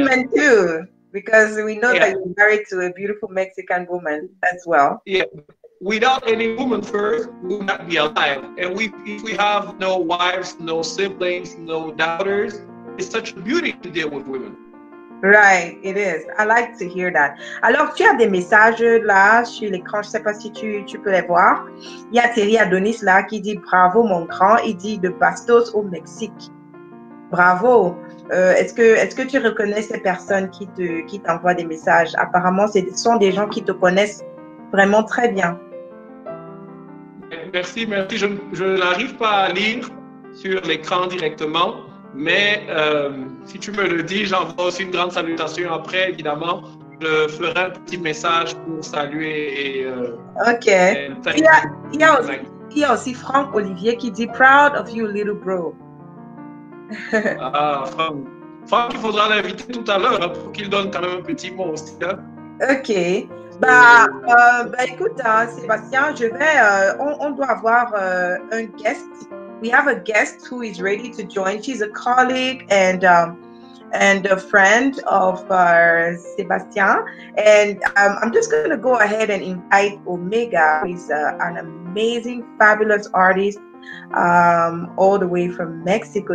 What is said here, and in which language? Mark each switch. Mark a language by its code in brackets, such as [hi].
[en] women too, because we know that yeah, you're married to a beautiful Mexican woman as well. yeah. Without any woman first, we would not be alive. And if we have no wives, no siblings, no daughters, it's such a beauty to deal with women. Right, it is. I like to hear that. [fr] Alors, tu as des messages là sur l'écran, je ne sais pas si tu peux les voir. Il y a Thierry Adonis là qui dit bravo mon grand, il dit de Bastos au Mexique. Bravo. Est-ce que tu reconnais ces personnes qui t'envoient des messages? Apparemment, ce sont des gens qui te connaissent vraiment très bien. Merci, merci. Je n'arrive pas à lire sur l'écran directement, mais si tu me le dis, j'envoie aussi une grande salutation après, évidemment. Je ferai un petit message pour saluer et [en] Ok. thank [fr] Il y a, il y a aussi, [en] you. [fr] il y a aussi Franck Olivier qui dit [en] proud of you, little bro. [fr] Ah, Franck. Franck, il faudra l'inviter tout à l'heure hein, pour qu'il donne quand même un petit mot aussi. Hein. Ok. Bah, écoute, Sébastien, on doit avoir un guest. [en] We have a guest who is ready to join. She's a colleague and a friend of Sebastien. And I'm just going to go ahead and invite Omega, who is an amazing, fabulous artist all the way from Mexico.